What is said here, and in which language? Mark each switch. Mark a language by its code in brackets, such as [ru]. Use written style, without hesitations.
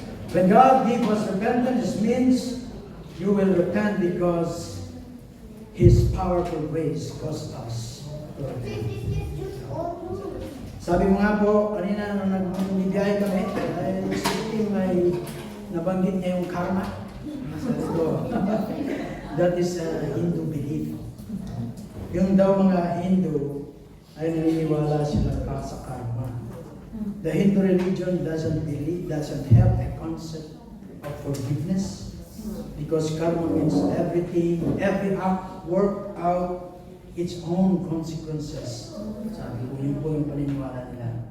[en] When God gives us repentance, it means you will repent because His powerful grace caused us to repent. [tl] Sabi mo nga po, kanina nung nagbibiyahe kami, dahil si may nabanggit niya yung karma. Sabi ko, [en] that is a Hindu belief. [tl] Yung daw mga Hindu ay naniniwala sila sa karma. [en] The Hindu religion doesn't have a concept of forgiveness because karma means everything, every act work out its own consequences. [tl] Sabi ko, yun po yung paniniwala nila.